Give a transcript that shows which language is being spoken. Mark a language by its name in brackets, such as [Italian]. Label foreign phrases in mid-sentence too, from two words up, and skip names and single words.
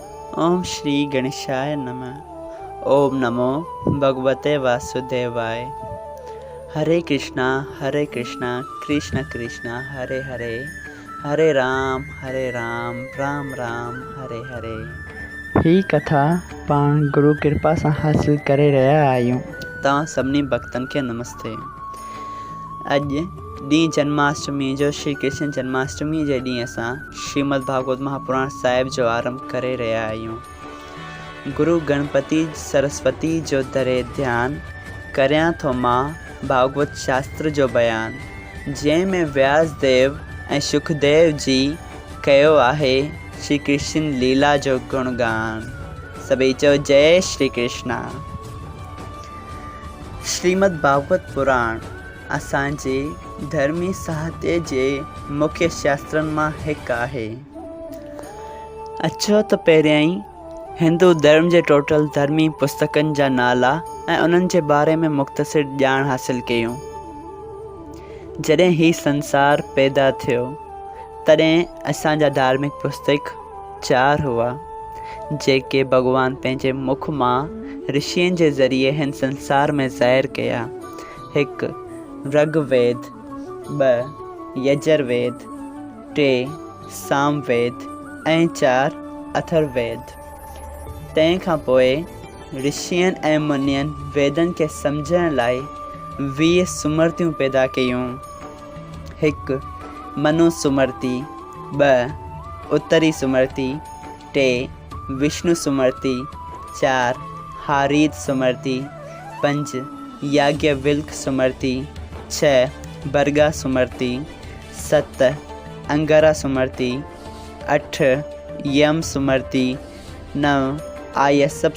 [Sanskrit] ओम श्री गणेशाय नमः। ओम नमो भगवते वासुदेवाय। हरे कृष्णा कृष्ण कृष्ण हरे हरे, हरे राम राम राम हरे हरे। [Sindhi] ही कथा पाण गुरु कृपा से हासिल करे रहा आयूं। तव्हां सभिनी भक्तन के नमस्ते। अज ॾींहुं जन्माष्टमी जो श्री कृष्ण जन्माष्टमी जे ॾींहुं असां श्रीमद् भागवत महापुराण साहिब जो आरंभ करे रहिया आहियूं। गुरु गणपति सरस्वती जो दरे ध्यान करियां थो मां भागवत शास्त्र जो बयान, जंहिंमें व्यास देव ऐं सुखदेव जी कयो आहे श्री कृष्ण लीला जो गुणगान। सभई चओ जय श्री कृष्णा। श्रीमद् भागवत पुराण असांजे धर्मी साहित्य जे मुख्य शास्त्रनि मां हिकु आहे। अचो त पहिरियां ई हिंदू धर्म जे टोटल धर्मी पुस्तकनि जा नाला ऐं उन्हनि जे बारे में मुख़्तसिर ॼाण हासिल कयूं। जॾहिं ही संसार पैदा थियो तॾहिं असांजा धार्मिक पुस्तक 4 हुआ, जेके भॻवान पंहिंजे मुख मां ऋषियुनि जे ज़रिए हिन संसार में ज़ाहिर कया। 1 ऋग्वेद, 2 यजुर्वेद, 3 सामवेद ऐं 4 अथर्ववेद। तंहिंखां पोइ ऋषियुनि ऐं मुनियुनि वेदनि खे सम्झण लाइ 20 सुमृतियूं पैदा कयूं। 1 मनु सुमृति, 2 उत्तरी सुमृति, 3 विष्णु सुमृति, 4 हारीत सुमृति, 5 याज्ञवल्क्य सुमृति, 6 भर्गा सुमृति, 7 अंगारा सुमृति, 8 यम सुमृति, 9 आयसप